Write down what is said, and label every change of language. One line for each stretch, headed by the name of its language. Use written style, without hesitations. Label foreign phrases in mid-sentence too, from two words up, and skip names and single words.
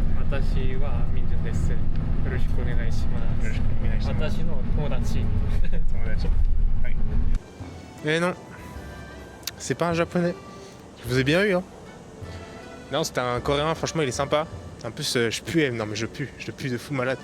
Japanese: 私はみんじゅんです。よろしくお願いします。よろしくお願いします。私の友達。友達。
French: はい。Eh non, c'est pas un japonais. Je vous ai bien eu, hein. Non, c'était un coréen, franchement, il est sympa. En plus, je pue, non mais je pue de fou malade.